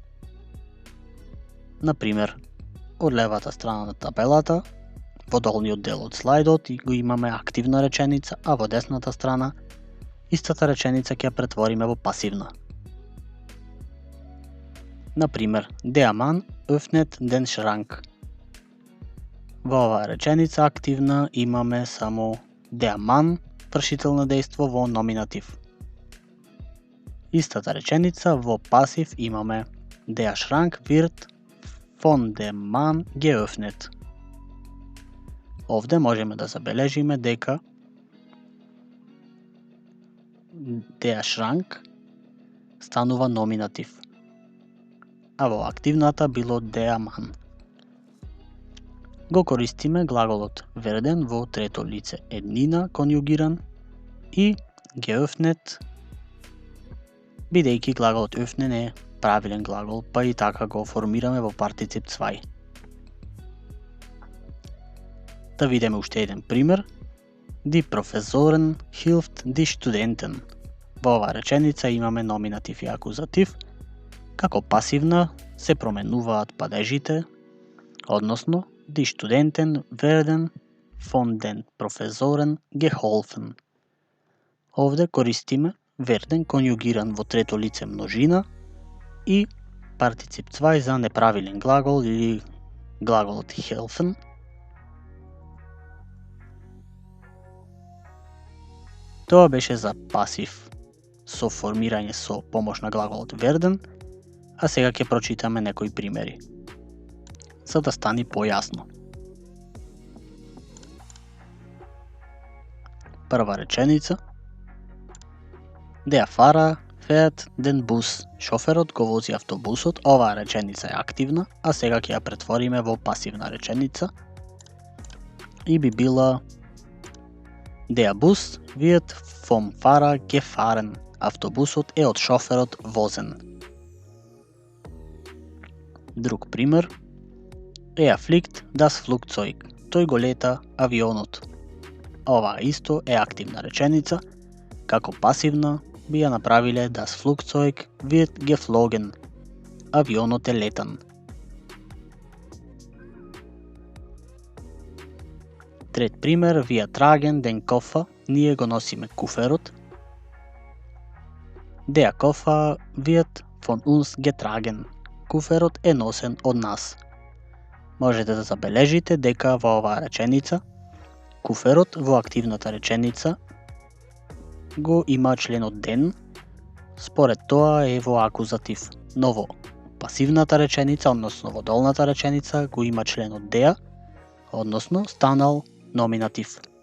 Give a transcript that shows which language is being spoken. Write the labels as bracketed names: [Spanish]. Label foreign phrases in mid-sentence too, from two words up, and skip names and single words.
[Macedonian] Например, од левата страна на табелата, во долниот дел од слайдот го имаме активна реченица, а во десната страна истата реченица ќе ја претвориме во пасивна. Например, [German] der Mann öffnet den Schrank. [Macedonian] Во оваа реченица активна имаме само [German] der Mann, [Macedonian] вршител на дејство во номинатив. Истата реченица во пасив имаме [German] der Schrank wird von dem Mann geöffnet. [Macedonian] Овде можеме да забележиме дека [German] der Schrank [Macedonian] станува номинатив, а во активната било [German] der Mann. [Macedonian] Го користиме глаголот werden во трето лице еднина конјугиран и geöffnet, бидејќи глаголот öffnen е правилен глагол, па и така го формираме во партицип 2. Да видиме уште еден пример. [German] Die Professorin hilft die Studenten. [Macedonian] Во оваа реченица имаме номинатив и акузатив. Како пасивна се променуваат падежите, односно [German] die Studenten werden von den Professoren geholfen. [Macedonian] Овде користиме werden конјугиран во трето лице множина и партицип 2 за неправилен глагол или глаголот helfen. Тоа беше за пасив со формирање со помош на глаголот werden, а сега ќе прочитаме некои примери, за да стане појасно. Прва реченица. [German] Der Fahrer fährt den Bus. [Macedonian] Шоферот го вози автобусот. Оваа реченица е активна, а сега ќе ја претвориме во пасивна реченица и би била [German] Der Bus wird vom Fahrer gefahren. [Macedonian] Автобусот е од шоферот возен. Друг пример. [German] Er fliegt das Flugzeug. [Macedonian] Тој го лета авионот. Ова исто е активна реченица. Како пасивна би ја направиле [German] das Flugzeug wird geflogen. [Macedonian] Авионот е летан. Трет пример, [German] wir tragen den Koffer. [Macedonian] Ние го носиме куферот. [German] Der Koffer wird von uns getragen. [Macedonian] Куферот е носен од нас. Можете да забележите дека во оваа реченица куферот во активната реченица го има членот den, според тоа е во акузатив, но во пасивната реченица, односно во долната реченица, го има членот der, односно станал номинатив.